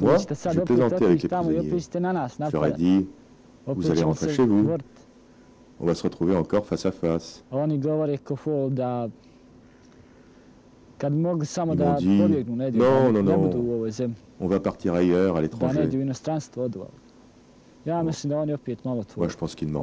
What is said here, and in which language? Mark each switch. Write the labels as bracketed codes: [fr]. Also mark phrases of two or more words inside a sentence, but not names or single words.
[fr] Moi, [sr] da ćete sad [fr] je [sr] opet [fr] plaisantais avec [sr] otići [fr] les [sr] tamo i [fr] prisonniers. [sr] opet ćete na nas [fr] Je leur ai [sr] napadati. [fr] dit, vous [sr] Opet [fr] allez [sr] ćemo [fr] rentrer [sr] se [fr] chez vous. [sr] boriti. [fr] On va se retrouver encore face à face. [sr] Oni govore ko fol da kad mogu samo [fr] Ils [sr] da [fr] m'ont dit, [sr] pobjegnu negdje, [fr] non, [sr] da [fr] non, [sr] ne [fr] non. [sr] budu u ovoj zemlji, [fr] On va partir ailleurs, à [sr] da [fr] l'étranger. [sr] ne idu u inostranstvo odu. Ja mislim da oni opet malo to [fr] Moi, je pense qu'ils mentent.